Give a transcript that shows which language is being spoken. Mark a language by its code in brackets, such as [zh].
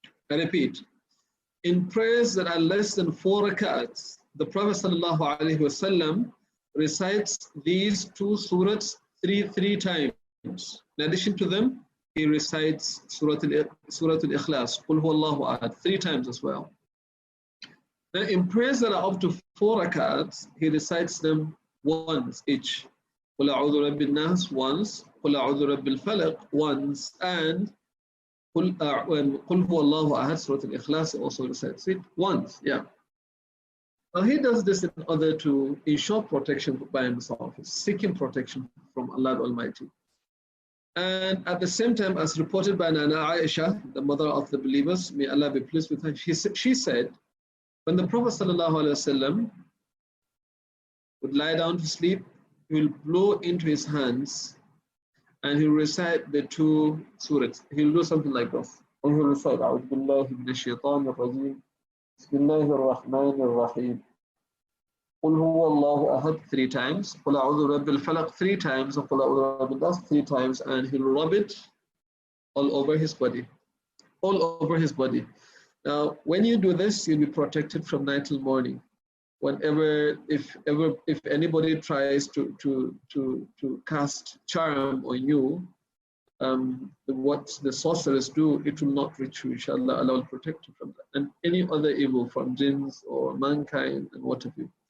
[en] I repeat, in prayers that are less than 4 rak'ats, the Prophet ﷺ recites these 2 surahs three times. In addition to them, he recites Suratul Ikhlas, Qul Huwallahu Ahad, 3 times as well. Now, in prayers that are up to 4 rak'ats, he recites them once each. [ar] قُلْ أَعُوذُ رَبِّ النَّاسِ [en] once, [ar] قُلْ أَعُوذُ رَبِّ الْفَلَقِ [en] once, and [ar] قُلْ هُوَ اللَّهُ أَحَدٌ, [en] Surah Al-Ikhlas also recites it once, yeah. Now he does this in order to ensure protection by himself, seeking protection from Allah Almighty. And at the same time, as reported by Nana Aisha, the mother of the believers, may Allah be pleased with her, she said, when the Prophet ﷺ would lie down to sleep, he will blow into his hands and he will recite the 2 surahs. He will do something like this. And he will recite, [ar] أعوذ بالله من الشيطان الرجيم, بسم الله الرحمن الرحيم, قل هو الله أحد [en] 3 times, [ar] قل أعوذ برب الفلق [en] 3 times, and [ar] قل أعوذ برب الناس [en] 3 times, and he will rub it all over his body. All over his body. Now, when you do this, you'll be protected from night till morning. Whenever, if anybody tries to cast charm on you, what the sorcerers do, it will not reach you. Inshallah, Allah will protect you from that, and any other evil from jinns or mankind and what have you.